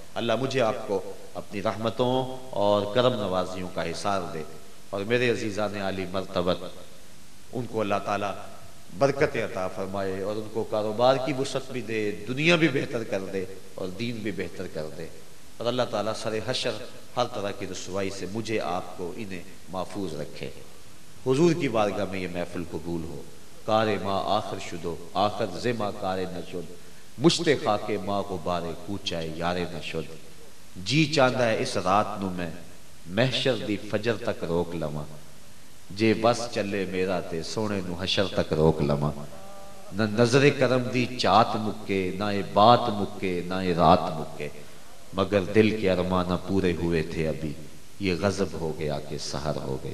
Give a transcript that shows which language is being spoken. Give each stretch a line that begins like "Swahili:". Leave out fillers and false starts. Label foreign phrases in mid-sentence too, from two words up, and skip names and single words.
Urdu: اللہ مجھے آپ کو اپنی رحمتوں اور کرم نوازیوں کا حصار دے، اور میرے عزیزان عالی مرتبت ان کو اللہ تعالیٰ برکتیں عطا فرمائے، اور ان کو کاروبار کی وسعت بھی دے، دنیا بھی بہتر کر دے اور دین بھی بہتر کر دے، اور اللہ تعالیٰ سر حشر ہر طرح کی رسوائی سے مجھے آپ کو انہیں محفوظ رکھے۔ حضور کی بارگاہ میں یہ محفل قبول ہو۔
Persian: کار ما آخر شدو آخر زما کار نشد، مشت خاک ما غبار کوچائے یار نشد،
Punjabi: جی چاندہ ہے اس رات نو میں محشر دی فجر تک روک لواں، جے بس چلے میرا تے سونے نو حشر تک روک لواں، نہ نظر کرم دی چات مکے، نہ اے بات مکے، نہ اے رات مکے،
Urdu: مگر دل کے ارمانہ پورے ہوئے تھے ابھی، یہ غضب ہو گیا کہ سحر ہو گئی۔